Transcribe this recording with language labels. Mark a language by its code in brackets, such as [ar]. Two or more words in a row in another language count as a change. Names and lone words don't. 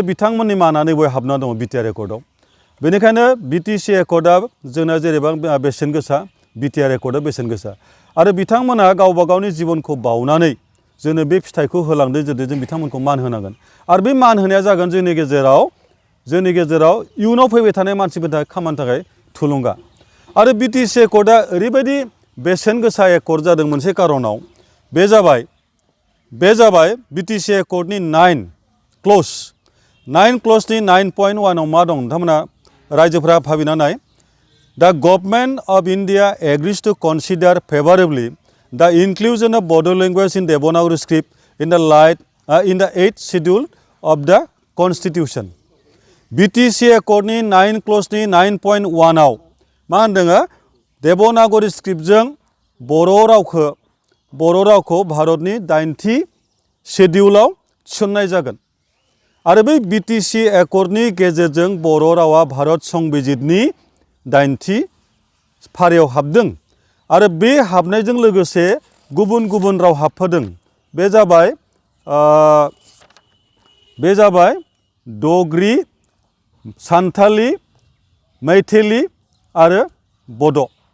[brx] बिथांमोननि मानानै बय हाबना दङ BTR एकर्डआव बेनिखायनो BTC एकर्डआ जोंना जेरैबां बेसेन गोसा BTR एकर्डआ बेसेन गोसा आरो बिथांमोना गावबा गावनि जिबनखौ बावनानै जोंनो बे फिथाइखौ होलांदों जुदि जों बिथांमोनखौ मान होनांगोन आरो बे मान होनाया जागोन जोंनि गेजेराव इयुनाव फैबाय थानाय मानसिफोरनि थाखाय खामानिनि थाखाय थुलुंगा आरो BTC एकर्डआ ओरैबायदि बेसेन गोसा एकर्ड जादों मोनसे कारनाव बे जाबाय BTC एकर्डनि 9 क्ल'जनि 9.1 आव मा दं नोंथांमोना रायजोफोरा भाबिना नाय [en] The government of India agrees to consider favorably the inclusion of Bodo language in Devanagari script in the 8th schedule of the Constitution. [brx] BTC एकर्डनि 9 क्ल'जनि 9.1 आव मा होनदों देबनागरि स्क्रिप्टजों बर' रावखौ भारतनि 8थि शेड्युलाव थिसननाय जागोन आरो बै BTC एकर्डनि गेजेरजों बर' रावा भारत संबिजितनि 8थि फारियाव हाबदों आरो बे हाबनायजों लोगोसे गुबुन गुबुन राव हाबफादों बे जाबाय डगरी सान्थाली मैथिली आरो बड'